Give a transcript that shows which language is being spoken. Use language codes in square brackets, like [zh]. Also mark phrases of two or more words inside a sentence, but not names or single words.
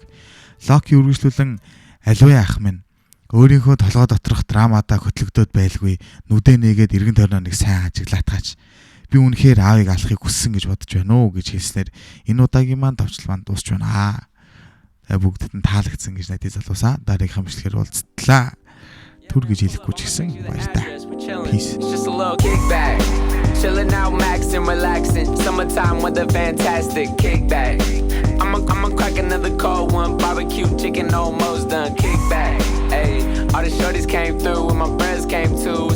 [mn] Локи үргэлжлүүлэн аливаа ах минь өөрийнхөө толгой доторх драмадаа хөтлөгдөөд байлгүй нүдэ нээгээд эргэн тойрноо нэг сайн ажиглаатгаач. Би үнэхээр аавыг алахыг хүссэн гэж бодож байна уу гэж хэлснээр энэ удаагийн маань товчлол маань дуусч байна. Бүгдд нь таалагдсан гэж найдаж залуусаа дараагийнхаа бичлэгээр уулзтлаа. Түр гэж хэлэхгүй ч гэсэн баяртай. [en] Peace. Chilling out, maxing, relaxing. Summertime weather, fantastic. Kick back. I'ma crack another cold one. Barbecue chicken almost done. Kick back. Ayy, all the shorties came through and my friends came too.